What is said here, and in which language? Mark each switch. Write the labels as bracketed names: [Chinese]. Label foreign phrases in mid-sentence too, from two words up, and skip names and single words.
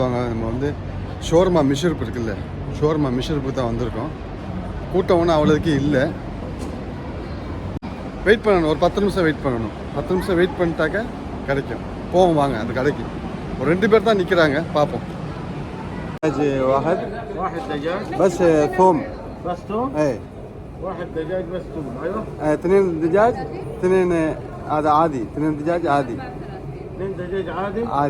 [Tamil] நம்ம வந்து ஷோர்மா மிஷிருப்பு இருக்குல்ல, ஷோர்மா மிஷிருப்பு தான் வந்திருக்கோம். கூட்டம் ஒன்றும் அவ்வளோதுக்கு இல்லை. வெயிட் பண்ணணும், ஒரு 10 நிமிஷம் வெயிட் பண்ணணும். 10 நிமிஷம் வெயிட் பண்ணிட்டாக்க கிடைக்கும். போவோம் வாங்க அந்த கடைக்கு. ஒரு 2 பேர் தான் நிற்கிறாங்க, பார்ப்போம். [Arabic] واحد دجاج بس ثوم. بس توم. ايه واحد دجاج بس توم. ايوه 2 دجاج 2 هذا عادي. 2 دجاج عادي 2 دجاج عادي.